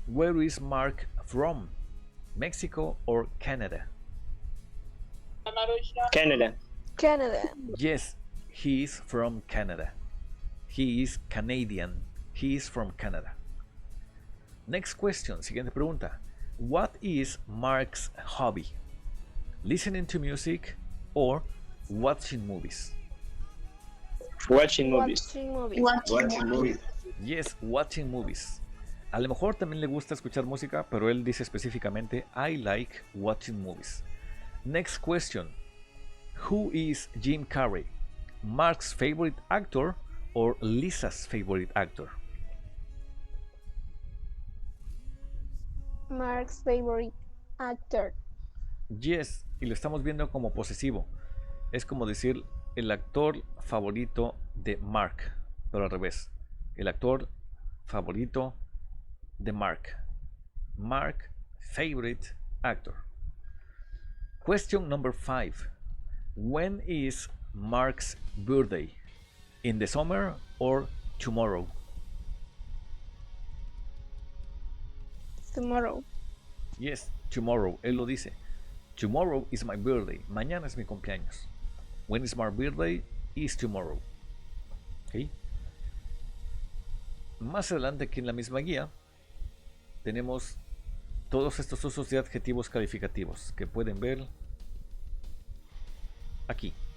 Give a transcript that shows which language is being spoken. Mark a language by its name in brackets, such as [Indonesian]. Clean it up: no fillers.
[English] Where is Mark from? Mexico or Canada? Canada. Canada. Yes, he is from Canada. He is Canadian. He is from Canada. Next question, [Spanish] siguiente pregunta. [English] What is Mark's hobby? Listening to music or watching movies? Watching movies. Watching movies. Watching movies. Yes, watching movies. [Spanish] A lo mejor también le gusta escuchar música, pero él dice específicamente [English] I like watching movies. Next question. Who is Jim Carrey? Mark's favorite actor or Lisa's favorite actor? Mark's favorite actor. Yes, [Spanish] y lo estamos viendo como posesivo. Es como decir el actor favorito de Mark, pero al revés. El actor favorito de Mark. [English] Mark, favorite actor. Question number 5. When is Mark's birthday? In the summer or tomorrow? Tomorrow. Yes, tomorrow. [Spanish] Él lo dice. [English] Tomorrow is my birthday. [Spanish] Mañana es mi cumpleaños. [English] When is my birthday? Is tomorrow. ¿Okay? [Spanish] Más adelante aquí en la misma guía tenemos todos estos usos de adjetivos calificativos que pueden ver aquí.